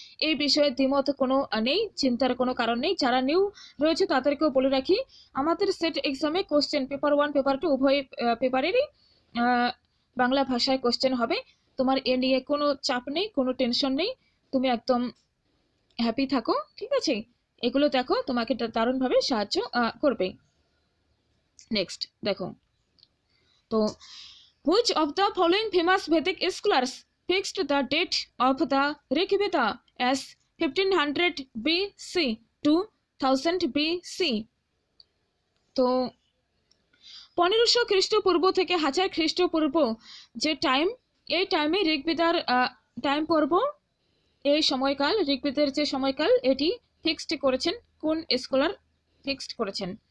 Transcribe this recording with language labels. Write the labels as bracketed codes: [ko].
[bn] এই বিষয়ে দ্বিমত কোনো নেই, চিন্তার কোনো কারণ নেই। যারা নিউ রয়েছে তাদেরকেও বলে রাখি, আমাদের সেট এক্সামে কোশ্চেন পেপার 1 পেপার 2 উভয় পেপারেরই বাংলা ভাষায় কোশ্চেন হবে। তোমার এ নিয়ে কোনো চাপ নেই, কোনো টেনশন নেই, তুমি একদম হ্যাপি থাকো, ঠিক আছে? এগুলো দেখো, তোমাকে দারুণভাবে সাহায্য করবে। নেক্সট দেখো, তো [en] which of the following famous Vedic scholars fixed the date of the Rig Veda as 1500 BC to 1000 BC? [bn] তো 1500 খ্রিস্টপূর্ব থেকে 1000 খ্রিস্টপূর্ব যে টাইম, এই টাইমে ঋগ্বেদার টাইম পর্ব, এই সময়কাল, ঋগ্বেদের যে সময়কাল এটি ফিক্সড করেছেন কোন স্কলার ফিক্সড করেছেন?